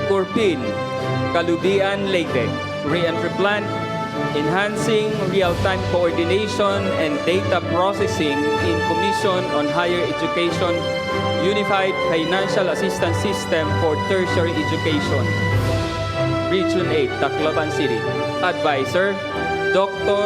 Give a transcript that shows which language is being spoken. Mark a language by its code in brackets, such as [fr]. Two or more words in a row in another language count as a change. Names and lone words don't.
[en] Corpin, Kalubian, Leyte. Re-entry plan, enhancing real-time coordination and data processing in Commission on Higher Education Unified Financial Assistance System for Tertiary Education. Region 8, Tacloban City. Advisor, Dr.